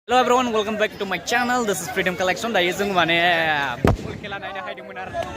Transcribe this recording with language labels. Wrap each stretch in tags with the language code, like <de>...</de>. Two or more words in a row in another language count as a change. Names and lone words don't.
<en>Hello everyone, welcome back to my channel. This is Freedom Collection.</en> <brx>Dayo जों माने फुल खेला नायनो हायदोंमोन आरो</brx>